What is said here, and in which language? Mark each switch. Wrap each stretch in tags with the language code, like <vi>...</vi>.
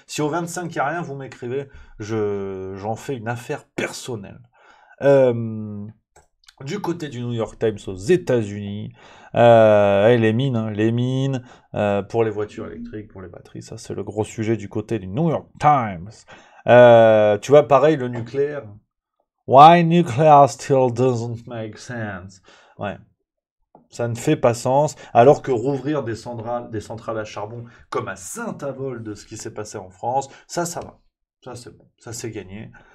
<fr>Si au 25 il n'y a rien, vous m'écrivez. J'en fais une affaire personnelle. Du côté du New York Times aux États-Unis, les mines, hein, pour les voitures électriques, pour les batteries, ça c'est le gros sujet du côté du New York Times. Tu vois, pareil, le nucléaire.</fr> <en>Why nuclear still doesn't make sense?</en> <fr>Ouais, ça ne fait pas sens, alors que rouvrir des centrales à charbon, comme à Saint-Avold de ce qui s'est passé en France, ça va. Ça c'est bon, ça c'est gagné.</fr>